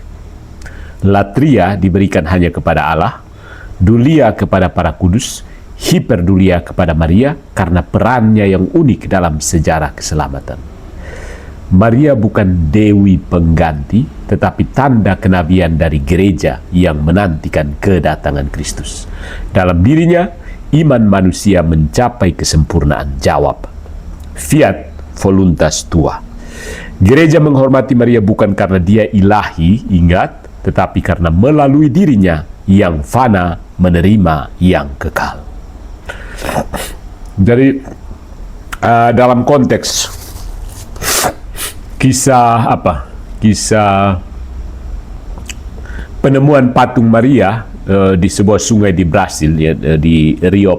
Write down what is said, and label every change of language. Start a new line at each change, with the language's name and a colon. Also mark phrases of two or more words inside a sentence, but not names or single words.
Indonesian: Latria diberikan hanya kepada Allah, dulia kepada para kudus, hiperdulia kepada Maria karena perannya yang unik dalam sejarah keselamatan. Maria bukan dewi pengganti, tetapi tanda kenabian dari gereja yang menantikan kedatangan Kristus. Dalam dirinya, iman manusia mencapai kesempurnaan. Jawab,
Latin: fiat voluntas tua.
Indonesian: Gereja menghormati Maria bukan karena dia ilahi, ingat, tetapi karena melalui dirinya yang fana menerima yang kekal. Jadi, dalam konteks kisah penemuan patung Maria di sebuah sungai di Brasil, ya, di Rio